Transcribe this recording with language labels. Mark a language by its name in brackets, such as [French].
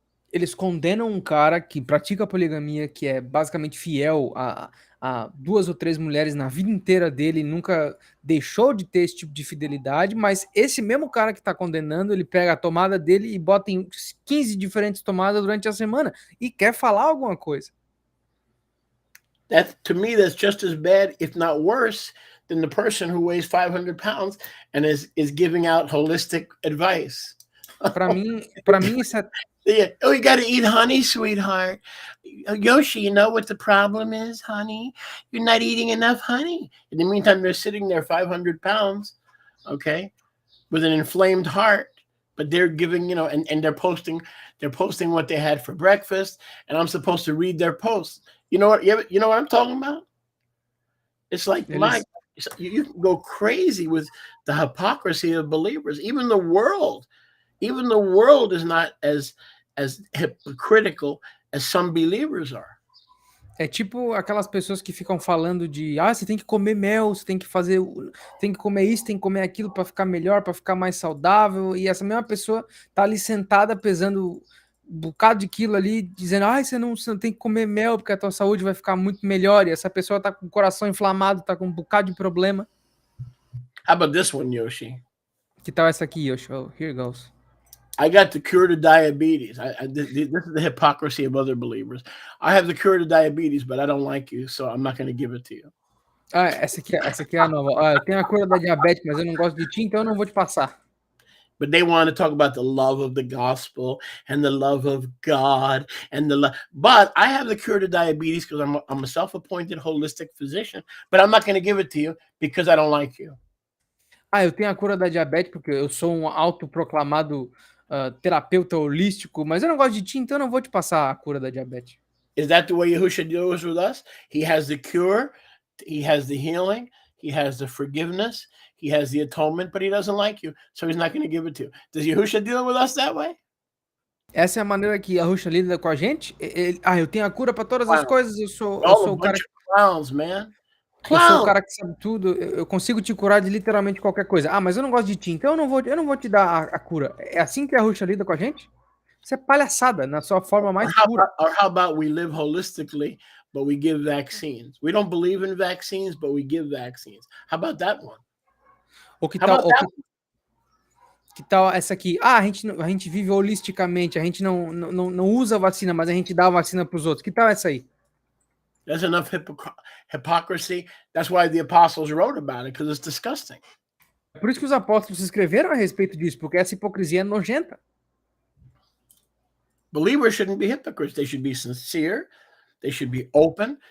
[Portuguese] Eles condenam um cara que pratica poligamia, que é basicamente fiel a 2 ou 3 mulheres na vida inteira dele, nunca deixou de ter esse tipo de fidelidade, mas esse mesmo cara que tá condenando, ele pega a tomada dele e bota em 15 diferentes tomadas durante a semana e quer falar alguma coisa. [English] That, to me, that's just as bad, if not worse, than the person who weighs 500 pounds and is giving out holistic advice. [Portuguese] Para mim isso é... [English] Yeah. Oh, you got to eat honey, sweetheart. Yoshi, you know what the problem is, honey? You're not eating enough honey. In the meantime, they're sitting there 500 pounds, okay, with an inflamed heart, but they're giving, and they're posting what they had for breakfast, and I'm supposed to read their posts. You know what I'm talking about? It's like, you can go crazy with the hypocrisy of believers. Even the world is not as hypocritical as some believers are. [Portuguese] É tipo aquelas pessoas que ficam falando de você tem que comer mel, você tem que comer isso, tem que comer aquilo para ficar melhor, para ficar mais saudável, e essa mesma pessoa tá ali sentada pesando um bocado de quilo ali, dizendo, você não tem que comer mel porque a tua saúde vai ficar muito melhor, e essa pessoa tá com o coração inflamado, tá com um bocado de problema. [English] How about this one, Yoshi? [Portuguese] Que tal essa aqui, Yoshi? [English] Oh, here goes. I got the cure to diabetes. This is the hypocrisy of other believers. I have the cure to diabetes, but I don't like you, so I'm not going to give it to you. [Portuguese] Essa aqui é a nova. Eu tenho a cura da diabetes, mas eu não gosto de ti, então eu não vou te passar. [English] But they want to talk about the love of the gospel and the love of God and but I have the cure to diabetes because I'm a self-appointed holistic physician, but I'm not going to give it to you because I don't like you. [Portuguese] Eu tenho a cura da diabetes porque eu sou um autoproclamado terapeuta holístico, mas eu não gosto de ti, então eu não vou te passar a cura da diabetes. [English] Is that the way Yahushua deals with us? He has the cure, he has the healing, he has the forgiveness, he has the atonement, but he doesn't like you, so he's not going to give it to you. Does Yahushua deal with us that way? [Portuguese] Essa é a maneira que Yahushua lida com a gente? Eu tenho a cura para todas as coisas, eu sou o cara... [English] Clowns, man. [Portuguese] Eu sou o cara que sabe tudo, eu consigo te curar de literalmente qualquer coisa. Mas eu não gosto de ti, então eu não vou te dar a cura. É assim que a Yahushua lida com a gente? Isso é palhaçada, na sua forma mais pura. [English] Or how about we live holistically, but we give vaccines? We don't believe in vaccines, but we give vaccines. How about that one? [Portuguese] Que tal essa aqui? A gente vive holisticamente, a gente não usa vacina, mas a gente dá a vacina para os outros. Que tal essa aí? [English] There's enough hypocrisy. That's why the apostles wrote about it, because it's disgusting. [Portuguese] Por isso que os apóstolos escreveram a respeito disso, porque essa hipocrisia é nojenta. [English] Believers shouldn't be hypocrites. They should be sincere. They should be open.